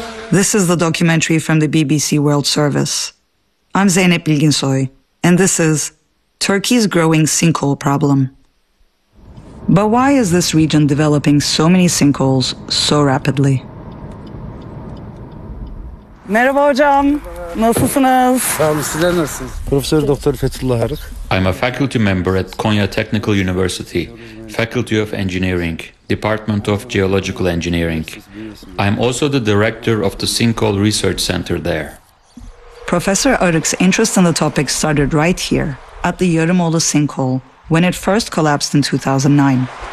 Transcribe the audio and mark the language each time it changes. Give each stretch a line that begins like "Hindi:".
English: This is the documentary from the BBC World Service. I'm Zeynep Bilginsoy, and this is Turkey's Growing Sinkhole Problem. But why is this region developing so many sinkholes so rapidly?
Turkish: Merhaba hocam. Nasılsınız? Tamam, sizler nasılsınız? Profesör Doktor Fethullah Arık.
English: I'm a faculty member at Konya Technical University, Faculty of Engineering, Department of Geological Engineering. I'm also the director of the Sinkhole Research Center there. Professor Arık's interest in the topic started right here, at the Yarımoğlu sinkhole, when it first collapsed in 2009.